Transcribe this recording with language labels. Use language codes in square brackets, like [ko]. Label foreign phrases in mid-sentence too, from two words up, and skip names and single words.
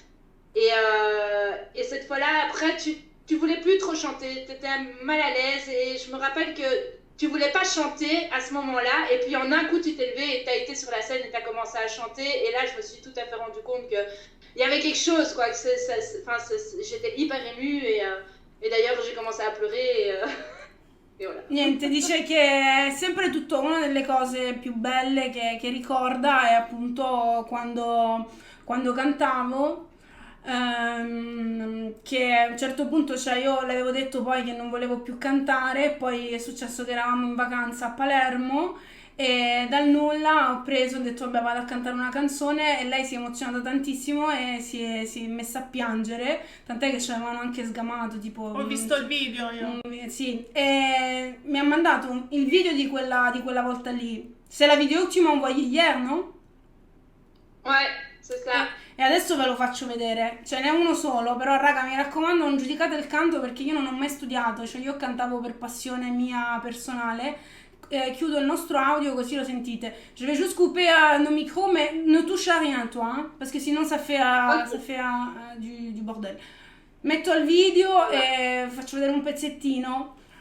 [fr] Et cette fois-là, après, tu voulais plus trop chanter, tu étais mal à l'aise et je me rappelle que tu voulais pas chanter à ce moment-là et puis en un coup tu t'es levé et tu as été sur la scène et tu as commencé à chanter et là je me suis tout à fait rendu compte que il y avait quelque chose quoi, que j'étais hyper émue et d'ailleurs j'ai commencé à pleurer et voilà. [it] Niente, dice che è sempre tutto una delle cose più belle che ricorda è appunto quando cantavo, che a un certo punto, cioè io le avevo detto poi che non volevo più cantare, poi è successo che eravamo in vacanza a Palermo e dal nulla ho detto vabbè vado a cantare una canzone e lei si è emozionata tantissimo e si è messa a piangere, tant'è che ci avevano anche sgamato tipo... Ho visto il video io. Sì, e mi ha mandato il video di quella volta lì. [fr] C'est la vidéo que tu m'as envoyé hier, no? Ouais, c'est ça. [it] E adesso ve lo faccio vedere. Ce n'è uno solo, però raga mi raccomando non giudicate il canto perché io non ho mai studiato, cioè io cantavo per passione mia personale. Chiudo il nostro audio così lo sentite. [fr] Je vais juste couper nos micros, mais ne touche à rien toi, hein, parce que sinon ça fait, du bordel. [it] Metto il video e faccio vedere un pezzettino.